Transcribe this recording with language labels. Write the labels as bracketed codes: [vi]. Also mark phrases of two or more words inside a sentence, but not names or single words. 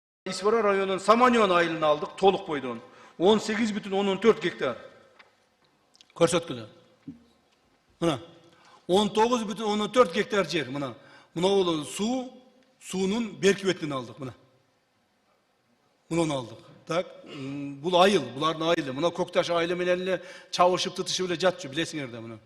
[ky] Исфара районунун Саманйон айылын алдык, толук бойдон. 18,4 gektar. Көрсөткүлө. Мына 19,4 гектар жер, мына. Мына ол суунун берки бетинен алдык, мына. Мунун алдык. Так, бул айыл, булардын айылы. Мына Көкташ айылы менен эле чабышып тытышып эле жатчу, билесиңер да мына.